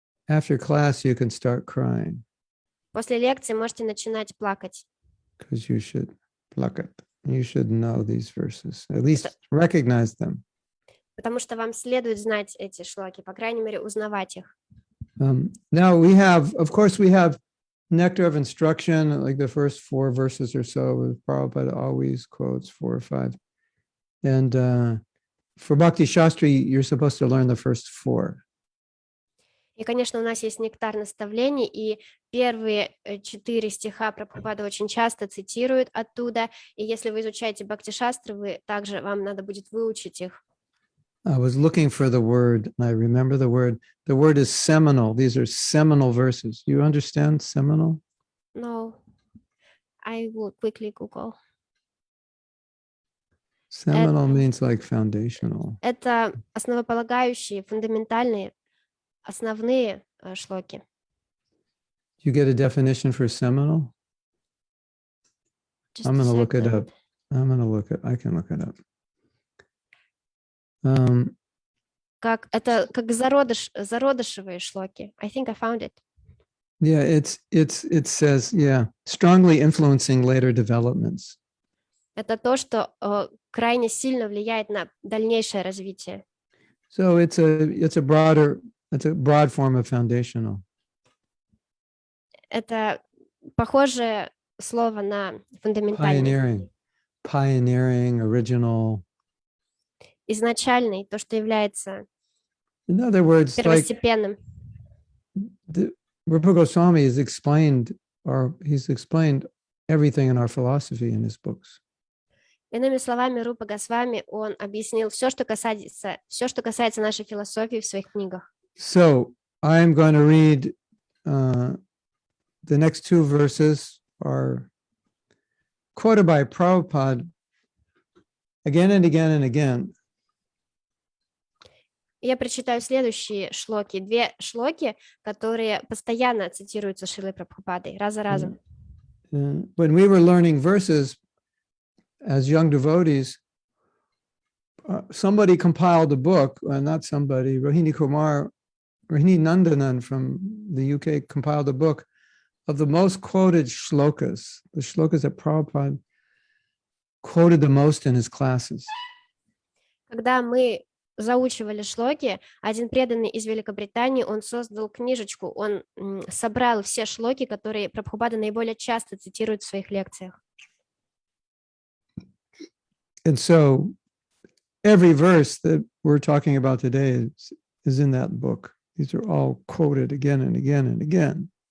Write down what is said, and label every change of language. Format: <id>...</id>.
<en>after class you can start crying.</en> <ru>после лекции можете начинать плакать.</ru> <en>Because you should know these verses, at least recognize them.</en> <ru>Потому что вам следует знать эти шлоки, по крайней мере, узнавать их.</ru> <en>Now we have nectar of instruction, like the first 4 verses or so. Prabhupada always quotes 4 or 5. And for Bhakti Shastri, you're supposed to learn the first 4.</en> <ru>И, конечно, у нас есть нектар наставлений, и первые 4 стиха Прабхупада очень часто цитирует оттуда, и если вы изучаете Бхакти-шастры, вам надо будет выучить их.</ru> <en>I was looking for the word, and I remember the word. The word is seminal. These are seminal verses. You understand seminal? No, I will quickly Google. Seminal means like foundational.</en> <ru>Это основополагающие, фундаментальные, основные шлоки.</ru> <en>You get a definition for seminal? I'm going to look it up. I can look it up.</en> <ru>Как зародышевые шлоки.</ru> <en>I think I found it. Yeah, it says, yeah, strongly influencing later developments.</en> <ru>Это то, что крайне сильно влияет на дальнейшее развитие.</ru> <en>So it's a broad form of foundational.</en> <ru>Это похожее слово на фундаментальный.</ru> <en>Pioneering, original.</en> <ru>Изначальный, то, что является</ru> <en>In other words, like</en> <ru>первостепенным.</ru> <en>Rupa Goswami has explained, or he's explained everything in our philosophy in his books.</en> <ru>Иными словами, Рупа Госвами, он объяснил все, что касается нашей философии в своих книгах.</ru> <en>So I'm going to read the next two verses are quoted by Prabhupada again and again and again.</en> <ru>Я прочитаю следующие шлоки, две шлоки, которые постоянно цитируются Шрилой Прабхупадой, раз за разом.</ru> <en>When we were learning verses as young devotees, somebody compiled a book, not somebody, Rohini Nandanan from the UK compiled a book of the most quoted shlokas, the shlokas that Prabhupada quoted the most in his classes.</en> <ru>Когда мы заучивали шлоки, один преданный из Великобритании, он создал книжечку, он собрал все шлоки, которые Прабхупада наиболее часто цитирует в своих лекциях.</ru> <en>And so every verse that we're talking about today is in that book. These are all quoted again and again and again.</en>